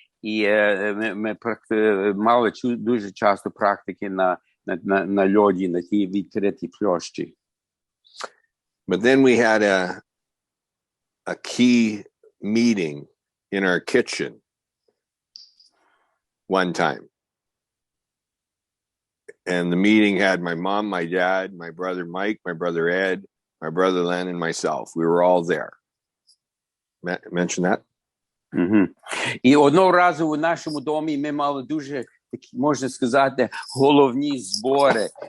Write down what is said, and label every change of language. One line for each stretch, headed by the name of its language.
Ukrainian: І ми мали дуже часто практики на льоді, на тій відкритій площі.
English: But then we had a key meeting in our kitchen one time. And the meeting had my mom, my dad, my brother Mike, my brother Ed, my brother Len, and myself. We were all there. Mention that?
Ukrainian: Угу. І одного разу у нашому домі ми мали дуже, можна сказати, головні збори.